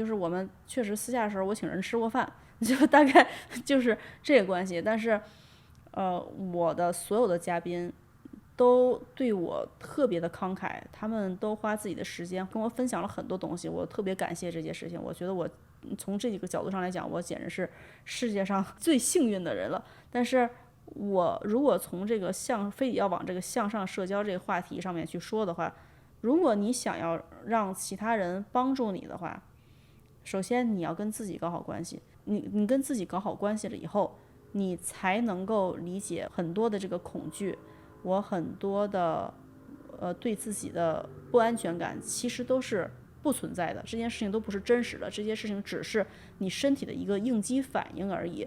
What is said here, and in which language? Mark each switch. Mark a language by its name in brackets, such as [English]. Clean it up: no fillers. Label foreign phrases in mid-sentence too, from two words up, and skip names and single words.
[Chinese] 就是我們確實私下的時候，我請人吃過飯，就大概就是這個關係。但是，我的所有的嘉賓都對我特別的慷慨，他們都花自己的時間跟我分享了很多東西，我特別感謝這件事情。我覺得我從這幾個角度上來講，我簡直是世界上最幸運的人了。但是我如果從这个非得要往这个向上社交这个话题上面去说的话，如果你想要讓其他人幫助你的話，首先你要跟自己搞好關係。你跟自己搞好關係了以後，你才能夠理解很多的這個恐懼，我很多的對自己的不安全感其實都是不存在的，這件事情都不是真實的，這些事情只是你身體的一個應激反應而已。